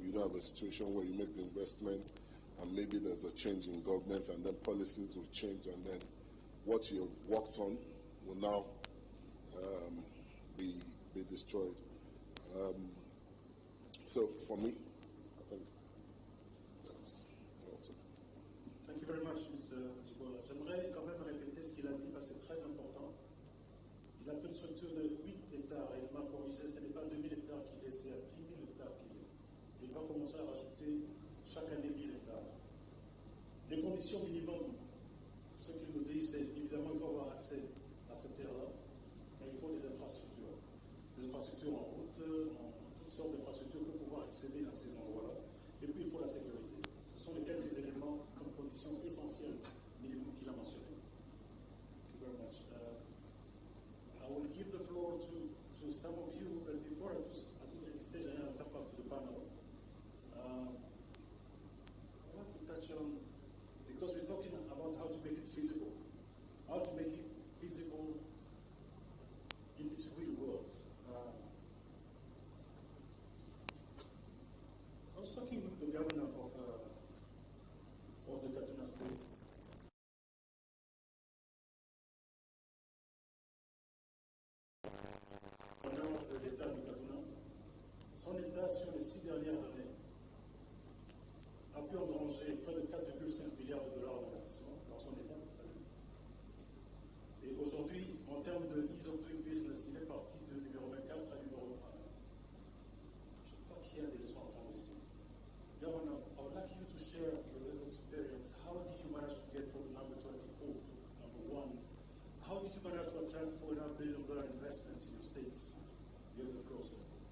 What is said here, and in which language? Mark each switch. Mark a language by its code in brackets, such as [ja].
[en] You don't have a situation where you make the investment and maybe there's a change in government and then policies will change and then what you've worked on will now be destroyed. So for me, I think that's also. Thank you very much, Mr. Djibola. [fr] J'aimerais quand même répéter ce qu'il a dit parce que c'est très important. Il a fait une structure de 8 hectares et il m'a corrigé, ce n'est pas 2000 hectares qu'il est, c'est à 10 000 hectares qu'il est. Il va commencer à rajouter chaque année 1000 hectares. Les conditions minimum, ce qu'il nous dit, c'est évidemment il faut avoir accès à cette terre-là, mais il faut des infrastructures. Des infrastructures en route, toutes sortes d'infrastructures pour pouvoir accéder à ces endroits-là. Et puis il faut la sécurité. Ce sont les quelques éléments comme conditions essentielles minimum qu'il a mentionné. [en] Thank you very much. I will give the floor to some of you, but before I do at this stage, I have to come back to the panel. I want to touch on, because we're talking about how to make it feasible. How to make it feasible in this real world. I was talking with the governor of the Kaduna State. [fr] De l'État du Kaduna, son État sur les 6 dernières années a pu engranger près de 4,5 milliards de dollars d'investissement dans son État. Et aujourd'hui, en termes de [en] ease of doing business, [fr] il est parti de numéro 24 à numéro 1. Je crois qu'il y a des leçons à prendre ici. [en] Governor, I would like you to share your experience. How did you manage to get from number 24 to number 1? How did you manage to attract $4.5 billion investments in your states? You have the floor, sir.